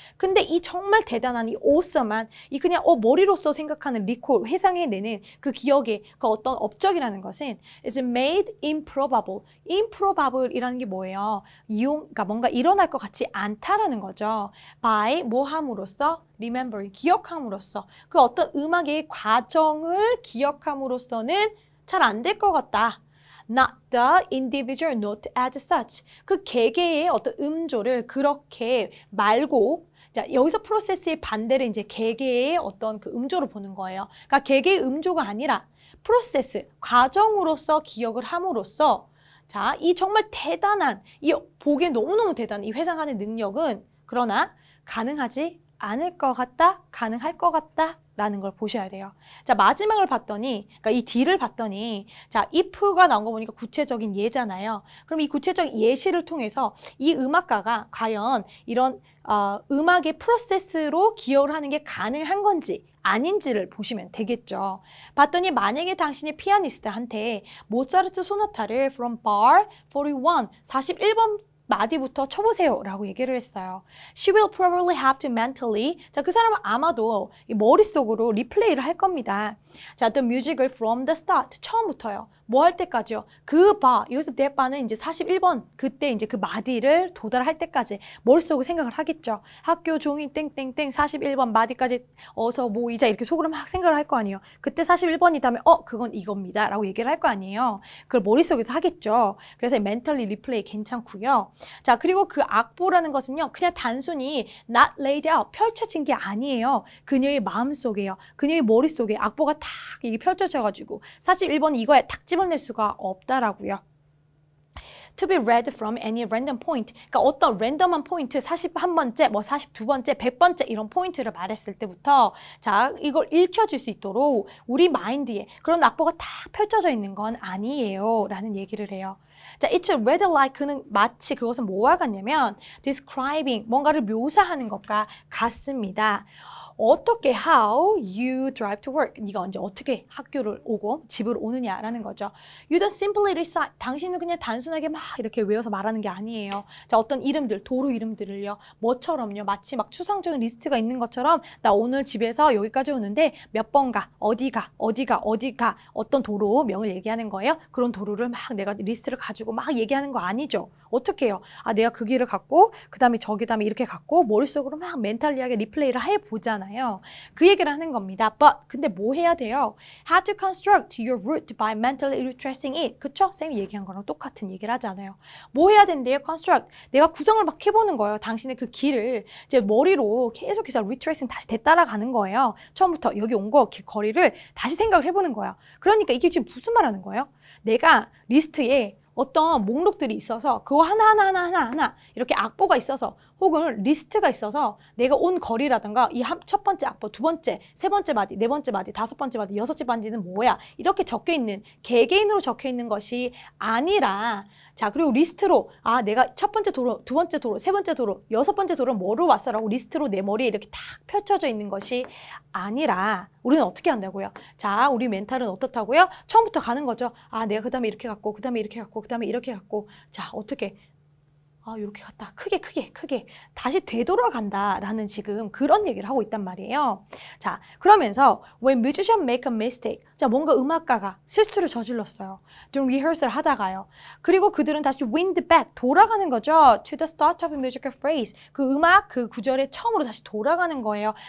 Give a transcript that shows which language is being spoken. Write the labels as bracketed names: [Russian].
[Korean] 근데 이 정말 대단한 이 awesome한 이 그냥 머리로서 생각하는 리콜, 회상해내는 그 기억의 그 어떤 업적이라는 것은 [English] is made improbable. [Korean] improbable이라는 게 뭐예요? 그러니까 뭔가 일어날 것 같지 않다라는 거죠. by 뭐 함으로써? [English] remembering, [Korean] 기억함으로써 그 어떤 음악의 과정을 기억함으로써는 잘 안 될 것 같다. [English] Not the individual note as such. [Korean] 그 개개의 어떤 음조를 그렇게 말고, 자, 여기서 프로세스의 반대를 이제 개개의 어떤 그 음조를 보는 거예요. 그러니까 개개의 음조가 아니라 프로세스, 과정으로서 기억을 함으로써, 자, 이 정말 대단한, 이 보기에 너무너무 대단한 이 회상하는 능력은 그러나 가능하지 않을 것 같다, 가능할 것 같다 라는 걸 보셔야 돼요. 자, 마지막을 봤더니, 그러니까 이 D를 봤더니, 자, if가 나온 거 보니까 구체적인 예잖아요. 그럼 이 구체적인 예시를 통해서 이 음악가가 과연 이런 음악의 프로세스로 기억을 하는 게 가능한 건지 아닌지를 보시면 되겠죠. 봤더니 만약에 당신이 피아니스트한테 모차르트 소나타를 [English] from bar [Korean] 41번 마디부터 쳐보세요 라고 얘기를 했어요. [English] She will probably have to mentally, [Korean] 자, 그 사람은 아마도 머릿속으로 리플레이를 할 겁니다. 자, [English] the music [Korean] 을 [English] from the start, [Korean] 처음부터요. 뭐 할 때까지요? 그 바, 여기서 내 바는 이제 41번, 그때 이제 그 마디를 도달할 때까지 머릿속으로 생각을 하겠죠. 학교 종이 땡땡땡 41번 마디까지 어서 모이자 이렇게 속으로 막 생각을 할 거 아니에요. 그때 41번이다면 그건 이겁니다 라고 얘기를 할 거 아니에요. 그걸 머릿속에서 하겠죠. 그래서 [English] mentally replay [Korean] 괜찮고요. 자, 그리고 그 악보라는 것은요, 그냥 단순히 [English] not laid out, [Korean] 펼쳐진 게 아니에요. 그녀의 마음속에요. 그녀의 머릿속에 악보가 탁 이게 펼쳐져가지고 41번이 이거에 탁 집어낼 수가 없다라고요. [English] To be read from any random point. [Korean] 그러니까 어떤 랜덤한 포인트, 41번째, 뭐 42번째, 100번째 이런 포인트를 말했을 때부터 자, 이걸 읽혀줄 수 있도록 우리 마인드에 그런 악보가 탁 펼쳐져 있는 건 아니에요 라는 얘기를 해요. 자, [English] it's read like [Korean] 는 마치 그것은 뭐와 같냐면 [English] describing, [Korean] 뭔가를 묘사하는 것과 같습니다. 어떻게 [English] how you drive to work. [Korean] 네가 언제 어떻게 학교를 오고 집을 오느냐라는 거죠. [English] You don't simply recite. [Korean] 당신은 그냥 단순하게 막 이렇게 외워서 말하는 게 아니에요. 자, 어떤 이름들, 도로 이름들을요. 뭐처럼요. 마치 막 추상적인 리스트가 있는 것처럼 나 오늘 집에서 여기까지 오는데 몇 번 가, 어디가, 어떤 도로명을 얘기하는 거예요. 그런 도로를 막 내가 리스트를 가지고 막 얘기하는 거 아니죠. 어떻게 해요? 아, 내가 그 길을 갔고 그 다음에 저기 다음에 이렇게 갔고 머릿속으로 막 멘탈리하게 리플레이를 해보잖아요. 그 얘기를 하는 겁니다. [English] But [Korean] 근데 뭐 해야 돼요? [English] How to construct your route by mentally retracing it. [Korean] 그쵸? 쌤이 얘기한 거랑 똑같은 얘기를 하잖아요. 뭐 해야 된대요? [English] Construct. [Korean] 내가 구성을 막 해보는 거예요. 당신의 그 길을 이제 머리로 계속해서 [English] retracing [Korean] 다시 되따라가는 거예요. 처음부터 여기 온 거 거리를 다시 생각을 해보는 거예요. 그러니까 이게 지금 무슨 말 하는 거예요? 내가 리스트에 어떤 목록들이 있어서 그거 하나 이렇게 악보가 있어서 혹은 리스트가 있어서 내가 온 거리라든가 이 첫 번째 악보, 두 번째, 세 번째 마디, 네 번째 마디, 다섯 번째 마디, 여섯째 마디는 뭐야? 이렇게 적혀 있는 개개인으로 적혀 있는 것이 아니라 자, 그리고 리스트로 아, 내가 첫 번째 도로, 두 번째 도로, 세 번째 도로, 여섯 번째 도로 뭐로 왔어라고 리스트로 내 머리에 이렇게 딱 펼쳐져 있는 것이 아니라 우리는 어떻게 한다고요? 자, 우리 멘탈은 어떻다고요? 처음부터 가는 거죠. 아, 내가 그 다음에 이렇게 갔고, 그 다음에 이렇게 갔고, 그 다음에 이렇게 갔고. 자, 어떻게? 아, 이렇게 갔다. 크게 다시 되돌아간다라는 지금 그런 얘기를 하고 있단 말이에요. 자, 그러면서 [English] when musician make a mistake. [Korean] 자, 뭔가 음악가가 실수를 저질렀어요. 좀 리허설 하다가요. 그리고 그들은 다시 [English] wind back, [Korean] 돌아가는 거죠. [English] To the start of a musical phrase. [Korean] 그 음악, 그 구절의 처음으로 다시 돌아가는 거예요.